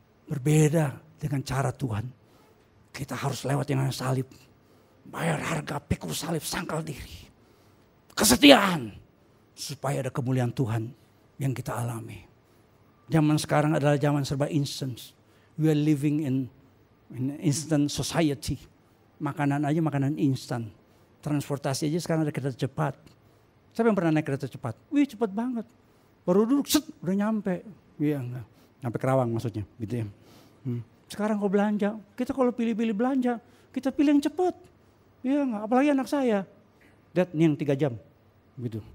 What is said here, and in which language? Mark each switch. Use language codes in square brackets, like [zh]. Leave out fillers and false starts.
[id] Berbeda dengan cara Tuhan. Kita harus lewat yang salib. Bayar harga, pikul salib, sangkal diri. Kesetiaan. Supaya ada kemuliaan Tuhan yang kita alami. Zaman sekarang adalah zaman serba instant. [en] We are living in instant society. [id] Makanan aja makanan instan. Transportasi aja sekarang ada kereta cepat. Siapa yang pernah naik kereta cepat? Wih cepat banget. Baru duduk, set, udah nyampe. Iya, nyampe Kerawang maksudnya, gitu ya. Sekarang kalau belanja, kita kalau pilih-pilih belanja, kita pilih yang cepat. Iya enggak, apalagi anak saya. Dad, ini yang 3 jam. Gitu.